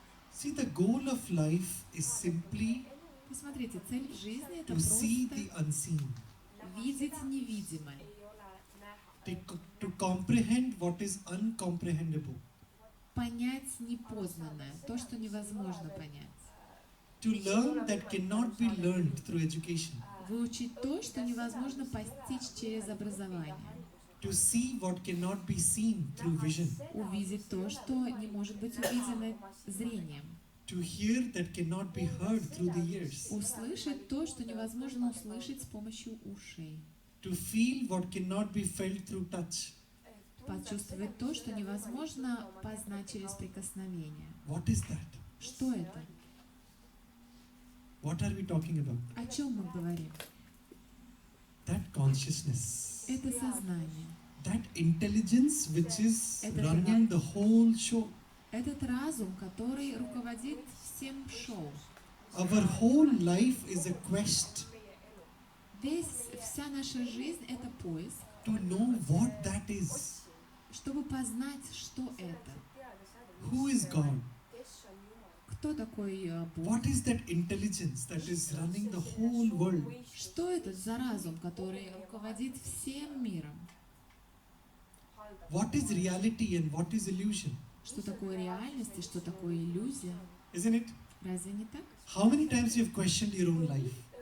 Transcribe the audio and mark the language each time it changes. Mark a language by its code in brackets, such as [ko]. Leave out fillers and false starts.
[en] See, the goal of life is simply [ru] Посмотрите, цель в жизни это [en] to see [ru] просто [en] the unseen, [ru] видеть невидимое, [en] to comprehend what is uncomprehendable, [ru] понять непознанное, то, что невозможно понять, [en] to learn that cannot be learned through education, [ru] выучить то, что невозможно постичь через образование, [en] to see what cannot be seen through vision, [ru] увидеть то, что не может быть увидено зрением, [en] to hear that cannot be heard through the ears, [ru] услышать то, что невозможно услышать с помощью ушей, [en] to feel what cannot be felt through touch. [ru] почувствовать то, что невозможно познать через прикосновение. [en] What is that? [ru] Что это? [en] What are we talking about? [ru] О чем мы говорим? [en] That consciousness, [ru] Это сознание. [en] that intelligence which is [ru] Это [en] running the whole show. [ru] Этот разум, который руководит всем шоу. [en] Our whole life is a quest [ru] Вся наша жизнь — это поиск, [en] to know what that is. [ru] чтобы познать, что это. [en] Who is God? [ru] Кто такой Бог? [en] What is that intelligence that is running the whole world? [ru] Что это за разум, который руководит всем миром? [en] What is reality and what is illusion? [ru] Что такое реальность и что такое иллюзия? [en] Isn't it? [ru] Разве не так? [en] How many times you have questioned your own life?